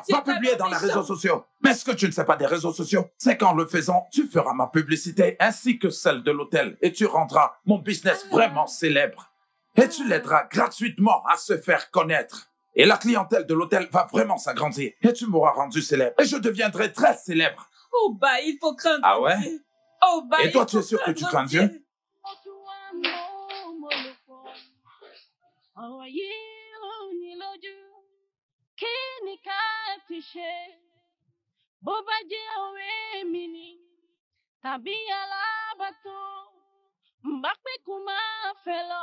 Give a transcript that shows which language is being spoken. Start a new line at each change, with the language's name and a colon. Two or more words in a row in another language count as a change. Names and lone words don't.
French: Va publier dans les réseaux sociaux. Mais ce que tu ne sais pas des réseaux sociaux, c'est qu'en le faisant, tu feras ma publicité ainsi que celle de l'hôtel et tu rendras mon business vraiment célèbre. Et tu l'aideras gratuitement à se faire connaître. Et la clientèle de l'hôtel va vraiment s'agrandir. Et tu m'auras rendu célèbre. Et je deviendrai très célèbre. Oh bah, il faut craindre Ah ouais? Dieu. Oh bah, Et toi, il tu es faut sûr que tu craindre crains Dieu?
Yoruba: Tàbí alábàtò, mbá pé kó máa fẹ́ lọ.